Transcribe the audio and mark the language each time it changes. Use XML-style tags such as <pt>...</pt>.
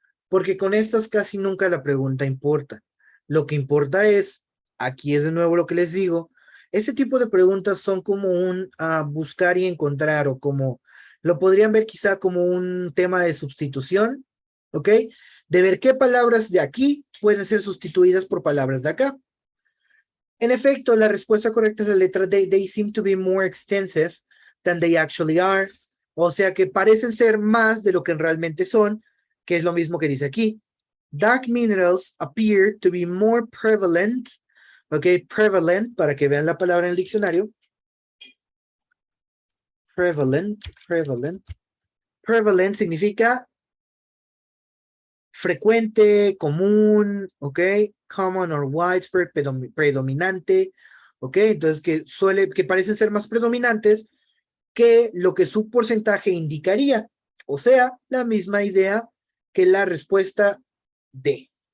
<es>Porque con estas casi nunca la pregunta importa. Lo que importa es, aquí es de nuevo lo que les digo, este tipo de preguntas son como un buscar y encontrar o como, lo podrían ver quizá como un tema de sustitución, ¿ok? De ver qué palabras de aquí pueden ser sustituidas por palabras de acá. En efecto, la respuesta correcta es la letra D.</es> <en>They seem to be more extensive than they actually are.</en> <es>O sea que parecen ser más de lo que realmente son, que es lo mismo que dice aquí.</es> <en>Dark minerals appear to be more prevalent.</en> <es>Ok, prevalent, para que vean la palabra en el diccionario. Prevalent, prevalent. Prevalent significa frecuente, común, ok, common or widespread, predominante, ok, entonces que parecen ser más predominantes que lo que su porcentaje indicaría, o sea, la misma idea que la respuesta D.</es>